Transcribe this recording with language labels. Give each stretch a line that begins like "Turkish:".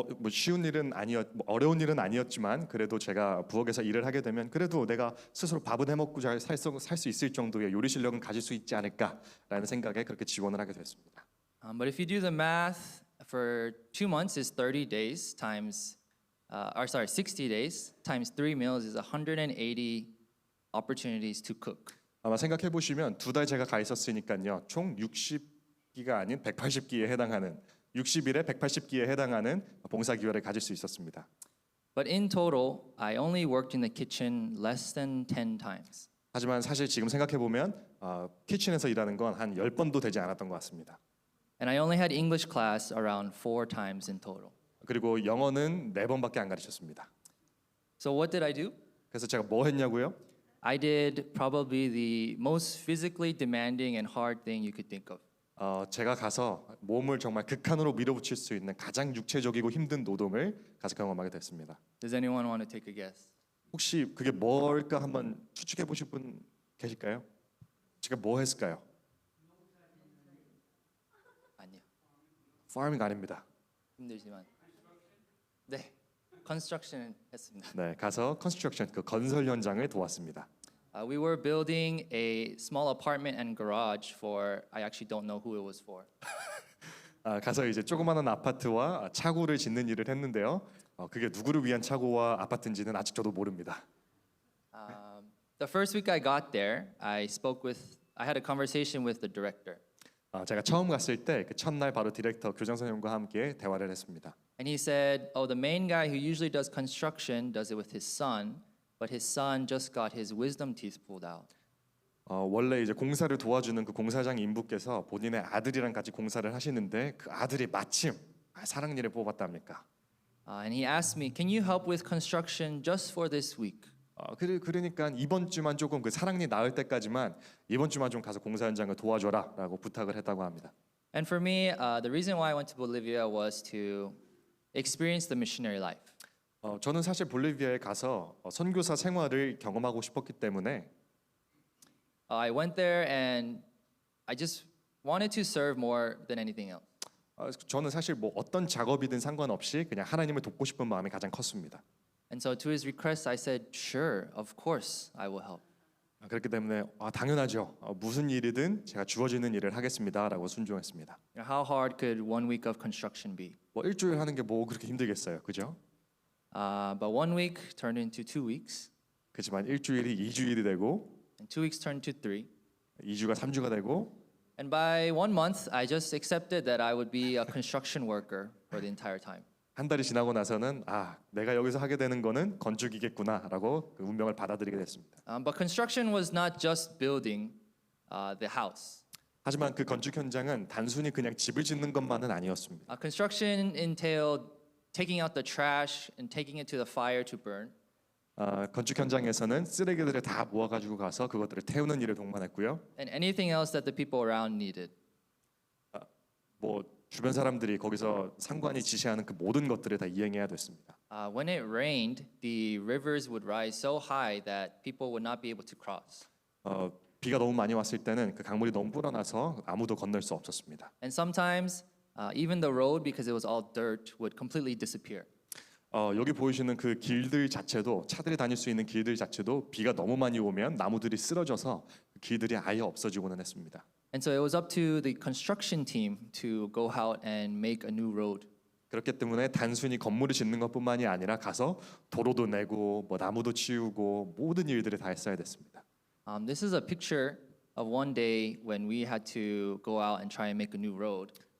Korean: 쉬운 일은 어려운 일은 아니었지만 그래도 제가 부엌에서 일을 하게 되면 그래도 내가 스스로 밥은 해먹고 잘 살 수 있을 정도의 요리 실력은 가질 수 있지 않을까라는 생각에 그렇게 지원을 하게 됐습니다.
English: But if you do the math, for 2 months is 30 days times, 60 days times 3 meals is 180 opportunities to cook.
Korean: 아마 생각해 보시면 2달 제가 가 있었으니까요. 총 60기가 아닌 180기에 해당하는 60일에 180기에 해당하는 봉사 기회를 가질 수 있었습니다.
English: But in total, I only worked in the kitchen less than 10 times.
Korean: 하지만 사실 지금 생각해 보면 키친에서 일하는 건 한 10번도 되지 않았던 것 같습니다.
English: And I only had English class around 4 times in total.
Korean: 그리고 영어는 4번밖에 안 가르쳤습니다.
English: So what did I do?
Korean: 그래서 제가 뭐 했냐고요?
English: I did probably the most physically demanding and hard thing you could think of.
Korean: 제가 가서 몸을 정말 극한으로 밀어붙일 수 있는 가장 육체적이고 힘든 노동을 가서 경험하게 됐습니다.
English: Does anyone want to take a guess?
Korean: 혹시 그게 뭘까 한번 추측해 보실 분 계실까요? 제가 뭐 했을까요? 아니요. 파밍 아닙니다. 힘들지만. 네. construction 했습니다. 네, 가서 컨스트럭션 그 건설 현장을 도왔습니다.
English: We were building a small apartment and garage for I actually don't know who it was for.
Korean: 가서 이제 조그마한 아파트와 차고를 짓는 일을 했는데요. 그게 누구를 위한 차고와 아파트인지는 아직 저도 모릅니다.
English: The first week I got there, I had a conversation with the director.
Korean: 제가 처음 갔을 때 그 첫날 바로 디렉터 교장 선생님과 함께 대화를 했습니다.
English: And he said, "Oh, the main guy who usually does construction does it with his son, but his son just got his wisdom teeth pulled out."
Korean: 원래 이제 공사를 도와주는 그 공사장 인부께서 본인의 아들이랑 같이 공사를 하시는데 그 아들이 마침 사랑니를 뽑았답니까?
English: And he asked me, "Can you help with construction just for this week?"
Korean: 그러니까 이번 주만 조금 그 사랑니 나을 때까지만 이번 주만 좀 가서 공사 현장을 도와줘라라고 부탁을 했다고 합니다.
English: And for me, the reason why I went to Bolivia was to experience the missionary life.
Korean: 저는 사실 볼리비아에 가서 선교사 생활을 경험하고 싶었기 때문에
English: I went there and I just wanted to serve more than anything else.
Korean: 저는 사실 뭐 어떤 작업이든 상관없이 그냥 하나님을 돕고 싶은 마음이 가장 컸습니다.
English: And so to his request, I said, "Sure, of course, I will help."
Korean: 그렇기 때문에 당연하죠. 무슨 일이든 제가 주어지는 일을 하겠습니다라고 순종했습니다.
English: How hard could 1 week of construction be?
Korean: 뭐 일주일 하는 게 뭐 그렇게 힘들겠어요, 그죠?
English: But 1 week turned into 2 weeks,
Korean: 그렇지만 일주일이 2주일이 되고
English: and 2 weeks turned to 3.
Korean: 2주가 3주가 되고
English: And by 1 month, I just accepted that I would be a construction worker for the entire time.
Korean: 한 달이 지나고 나서는 내가 여기서 하게 되는 거는 건축이겠구나라고 그 운명을 받아들이게 됐습니다.
English: But construction was not just building the house.
Korean: 하지만 그 건축 현장은 단순히 그냥 집을 짓는 것만은 아니었습니다.
English: Construction entailed taking out the trash and taking it to the fire to burn.
Korean: 건축 현장에서는 쓰레기들을 다 모아가지고 가서 그것들을 태우는 일을 동반했고요.
English: And anything else that the people around needed.
Korean: 뭐 주변 사람들이 거기서 상관이 지시하는 그 모든 것들을 다 이행해야 됐습니다.
English: When it rained, the rivers would rise so high that people would not be able to cross.
Korean: 비가 너무 많이 왔을 때는 그 강물이 너무 불어나서 아무도 건널 수 없었습니다.
English: And sometimes even the road, because it was all dirt, would completely disappear.
Korean: 여기 보이시는 그 길들 자체도 차들이 다닐 수 있는 길들 자체도 비가 너무 많이 오면 나무들이 쓰러져서 그 길들이 아예 없어지고는 했습니다.
English: And so it was up to the construction team to go out and make a new road.
Korean: 그렇기 때문에 단순히 건물을 짓는 것뿐만이 아니라 가서 도로도 내고 뭐 나무도 치우고 모든 일들을 다 했어야 됐습니다.
English: This is a picture of one day when we had to go out and try and make a new road.